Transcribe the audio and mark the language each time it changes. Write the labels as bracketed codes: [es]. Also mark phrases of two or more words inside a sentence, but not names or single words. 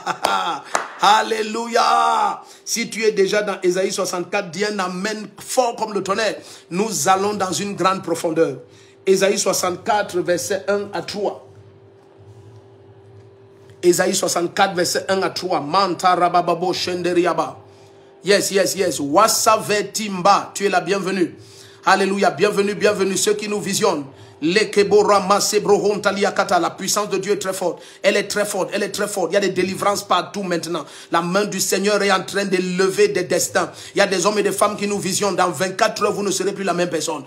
[fr] Alléluia. Si tu es déjà dans Ésaïe 64, dis un Amen fort comme le tonnerre. Nous allons dans une grande profondeur. Ésaïe 64, verset 1 à 3. Ésaïe 64, verset 1 à 3. Manta rabababo shenderiaba. Yes. Wasavetimba. Tu es la bienvenue. Alléluia. Bienvenue ceux qui nous visionnent. La puissance de Dieu est très forte. Elle est très forte. Il y a des délivrances partout maintenant. La main du Seigneur est en train de lever des destins. Il y a des hommes et des femmes qui nous visionnent. Dans 24 heures, vous ne serez plus la même personne.